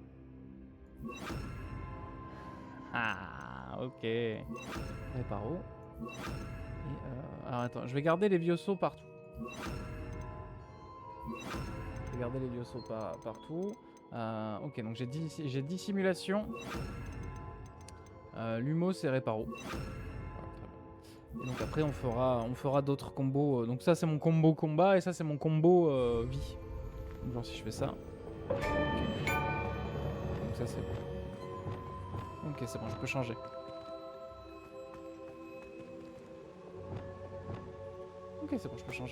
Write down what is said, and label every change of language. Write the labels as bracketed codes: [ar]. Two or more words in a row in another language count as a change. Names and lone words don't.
[fr] Ah, ok. Réparo. Et alors attends, je vais garder les Viosos partout. Je vais garder les Viosos partout. Ok, donc j'ai dissimulation. Lumos et Réparo. Et donc après on fera d'autres combos. Donc ça c'est mon combo combat et ça c'est mon combo vie. Donc genre si je fais ça. Okay. Donc ça c'est bon. Ok, c'est bon, je peux changer. Ok, c'est bon, je peux changer.